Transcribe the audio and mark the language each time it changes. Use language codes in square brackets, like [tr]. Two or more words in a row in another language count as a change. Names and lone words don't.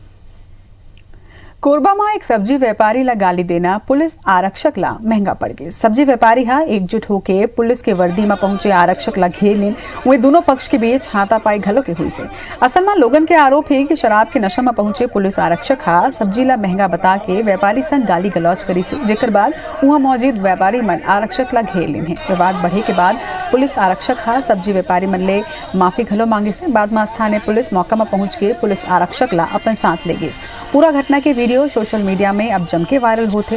[hne] कोरबा में एक सब्जी व्यापारी ला गाली देना पुलिस आरक्षक ला महंगा पड़ गई। सब्जी व्यापारी हा एकजुट होके पुलिस के वर्दी में पहुंचे आरक्षक ला घेर लेन, वही दोनों पक्ष के बीच हाथापाई घलो के हुई से। असल में लोगन के आरोप है कि शराब के नशा में पहुंचे पुलिस आरक्षक हा सब्जी ला महंगा बता के व्यापारी संग गाली गलौज करी से, जेकर बाद वहाँ मौजूद व्यापारी मन आरक्षक ला घेर लेन है। विवाद बढ़े के बाद पुलिस आरक्षक हा सब्जी व्यापारी मन ले माफी घलो मांगे से। बाद में स्थानीय पुलिस मौका में पहुंच के पुलिस आरक्षक ला अपन साथ ले गई। पूरा घटना के वीडियो [en] social media [hne] में अब जम के वायरल होते।